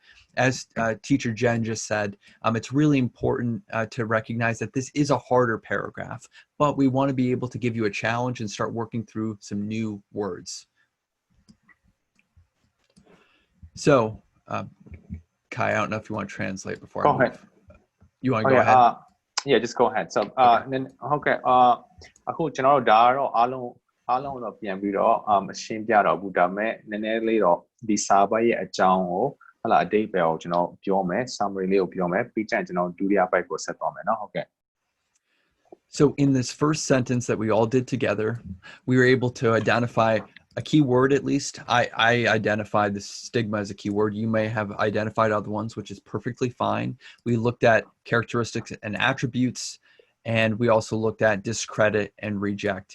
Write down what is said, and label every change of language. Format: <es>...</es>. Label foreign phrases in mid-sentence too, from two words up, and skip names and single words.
<en>As teacher Jen just said, it's really important to recognize that this is a harder paragraph, but we want to be able to give you a challenge and start working through some new words. So, Kai, I don't know if you want to translate before I move. Go ahead. You want to go ahead? Yeah, just go ahead. So, then okay.</en> <my>အခုကျွန်တော်တို့ဒါကတော့အားလုံးတော့ပြန်ပြီးတော့ရှင်းပြတော့ဘူးဒါပေမဲ့နည်းနည်းလေးတော့ဒီစာပိုက်ရဲ့အကြောင်းကိုဟုတ်လားအတိတ်ပဲကိုကျွန်တော်ပြောမယ် summary လေးကိုပြောမယ်ပြီးကြရင်ကျွန်တော်ဒုတိယပိုက်ကိုဆက်သွားမယ်เนาะဟုတ်ကဲ့</my> <en>So in this first sentence that we all did together, we were able to identify a key word at least. I identified the stigma as a key word. You may have identified other ones, which is perfectly fine. We looked at characteristics and attributes, and we also looked at discredit and reject.</en>